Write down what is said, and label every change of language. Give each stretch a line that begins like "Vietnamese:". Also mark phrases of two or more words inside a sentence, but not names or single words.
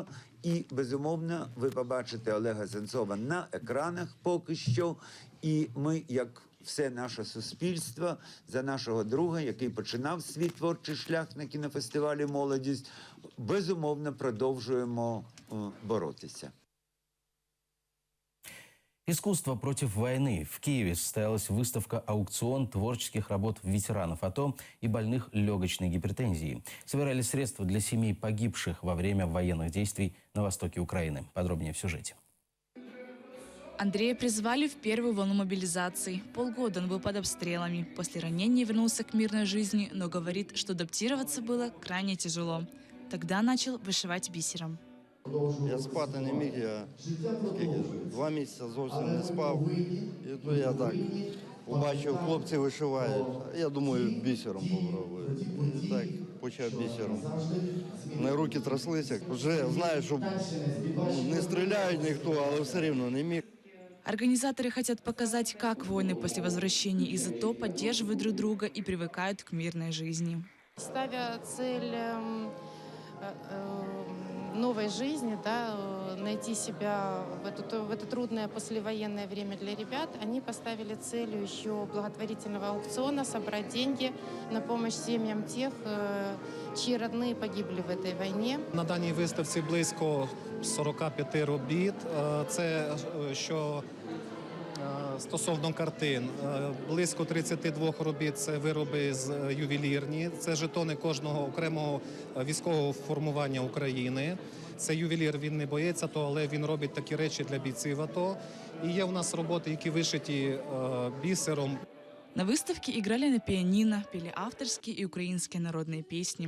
Ukrainian: І, безумовно, ви побачите Олега Сенцова на екранах поки що. І ми, як все наше суспільство, за нашого друга, який починав свій творчий шлях на кінофестивалі «Молодість», безумовно, продовжуємо боротися.
Russian: Искусство против войны. В Киеве состоялась выставка-аукцион творческих работ ветеранов АТО и больных легочной гипертензией. Собирали средства для семей погибших во время военных действий на востоке Украины. Подробнее в сюжете. Андрея призвали в первую волну мобилизации. Полгода он был под обстрелами. После ранения вернулся к мирной жизни, но говорит, что адаптироваться было крайне тяжело. Тогда начал вышивать бисером.
Ukrainian: Я спати не міг, я 2 місяці зовсім не спав. І то я так побачив, хлопці вишивають. Я думаю, бісером попробую. І так почав бісером. На руки тряслися. Вже знаю, що не стріляють ніхто, але все рівно не міг.
Russian: Организаторы хотят показать, как воины после возвращения из АТО поддерживают друг друга и привыкают к мирной жизни. Ставя цель новой жизни, да, найти себя в это трудное послевоенное время для ребят, они поставили целью еще благотворительного аукциона собрать деньги на помощь семьям тех, чьи родные погибли в этой войне.
Ukrainian: На даній виставці близько 45 робіт. Це що стосовно картин. Близько 32 робіт – це вироби з ювелірні. Це жетони кожного окремого військового формування України. Це ювелір, він не боїться того, але він робить такі речі для бійців АТО. І є у нас роботи, які вишиті бісером.
Russian: На выставке играли на пианино, пели авторские и украинские народные песни.